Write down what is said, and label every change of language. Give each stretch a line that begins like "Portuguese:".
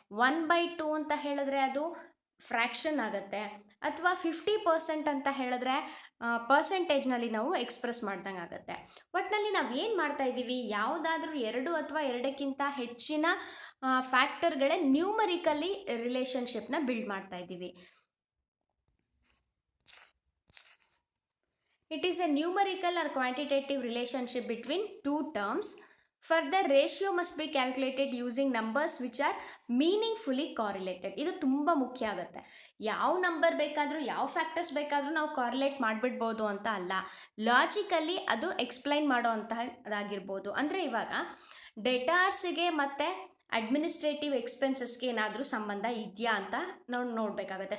Kannada: 1/2 ಅಂತ ಹೇಳಿದ್ರೆ ಅದು ಫ್ರ್ಯಾಕ್ಷನ್ ಆಗುತ್ತೆ, ಅಥವಾ 50% ಅಂತ ಹೇಳಿದ್ರೆ ಪರ್ಸೆಂಟೇಜ್ನಲ್ಲಿ ನಾವು ಎಕ್ಸ್ಪ್ರೆಸ್ ಮಾಡ್ದಂಗೆ ಆಗುತ್ತೆ. ಒಟ್ಟಿನಲ್ಲಿ ನಾವು ಏನು ಮಾಡ್ತಾ ಇದ್ದೀವಿ, ಯಾವುದಾದ್ರೂ 2 ಅಥವಾ 2ಕ್ಕಿಂತ ಹೆಚ್ಚಿನ ಫ್ಯಾಕ್ಟರ್ಗಳೇ ನ್ಯೂಮರಿಕಲಿ ರಿಲೇಷನ್ಶಿಪ್ನ ಬಿಲ್ಡ್ ಮಾಡ್ತಾ ಇದ್ದೀವಿ.
English: It is a numerical or quantitative relationship between two terms. Further, ratio must be calculated using numbers which are meaningfully correlated.
Kannada: ಇದು ತುಂಬ ಮುಖ್ಯ ಆಗುತ್ತೆ. ಯಾವ ನಂಬರ್ ಬೇಕಾದರೂ, ಯಾವ ಫ್ಯಾಕ್ಟರ್ಸ್ ಬೇಕಾದರೂ ನಾವು ಕಾರ್ಲೇಟ್ ಮಾಡಿಬಿಡ್ಬೋದು ಅಂತ ಅಲ್ಲ, ಲಾಜಿಕಲಿ ಅದು ಎಕ್ಸ್ಪ್ಲೈನ್ ಮಾಡೋ ಅಂತಹದ್ದಾಗಿರ್ಬೋದು. ಅಂದರೆ ಇವಾಗ ಡೆಟಾರ್ಸಿಗೆ ಮತ್ತು ಅಡ್ಮಿನಿಸ್ಟ್ರೇಟಿವ್ ಎಕ್ಸ್ಪೆನ್ಸಸ್ಗೆ ಏನಾದರೂ ಸಂಬಂಧ ಇದೆಯಾ ಅಂತ ನಾವು ನೋಡಬೇಕಾಗುತ್ತೆ.